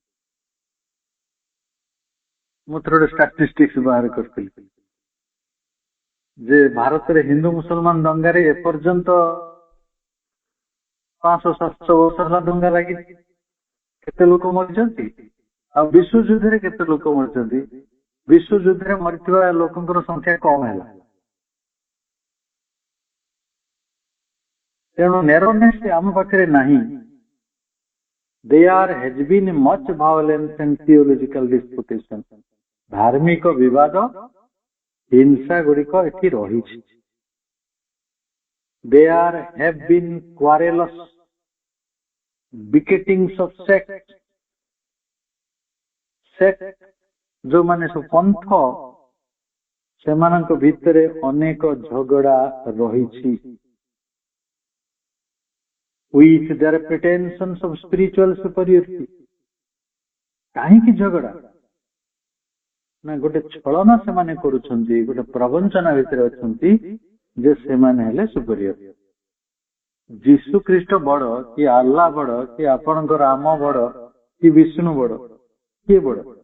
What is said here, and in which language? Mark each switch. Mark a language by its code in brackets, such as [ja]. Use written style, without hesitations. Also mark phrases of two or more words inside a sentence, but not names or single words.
[or] ମୁଁ ଥରେ ଗୋଟେ ଷ୍ଟାଟିଷ୍ଟିକ୍ସ ବାହାର କରିଥିଲି ଯେ ଭାରତରେ ହିନ୍ଦୁ ମୁସଲମାନ ଦଙ୍ଗାରେ ଏପର୍ଯ୍ୟନ୍ତ 500-700 ବର୍ଷ ହେଲା ଦଙ୍ଗା ଲାଗିଛି। କେତେ ଲୋକ ମରିଛନ୍ତି? ଆଉ ବିଶ୍ୱଯୁଦ୍ଧରେ କେତେ ଲୋକ ମରିଛନ୍ତି? ବିଶ୍ୱଯୁଦ୍ଧରେ ମରିଥିବା ଲୋକଙ୍କର ସଂଖ୍ୟା କମ ହେଲା। ତେଣୁ ନେରୋନେସ୍ ଆମ ପାଖରେ ନାହିଁ। [en] There has been much violence and theological disputation. [or] ଧାର୍ମିକ ବିବାଦ, ହିଂସା ଗୁଡିକ ଏଠି ରହିଛି। [en] There have been quarrels, begettings of sect, [or] ଯୋଉମାନେ ସବୁ ପନ୍ଥ ସେମାନଙ୍କ ଭିତରେ ଅନେକ ଝଗଡ଼ା ରହିଛି। [en] with their pretensions of spiritual superiority। [or] କାହିଁକି ଝଗଡ଼ା? ନା ଗୋଟେ ଛଳନା ସେମାନେ କରୁଛନ୍ତି, ଗୋଟେ ପ୍ରବଞ୍ଚନା ଭିତରେ ଅଛନ୍ତି ଯେ ସେମାନେ ହେଲେ ସୁପରିୟର। ଯୀଶୁ ଖ୍ରୀଷ୍ଟ ବଡ କି ଆଲ୍ଲାହ ବଡ କି ଆପଣଙ୍କ ରାମ ବଡ କି ବିଷ୍ଣୁ ବଡ, କିଏ ବଡ?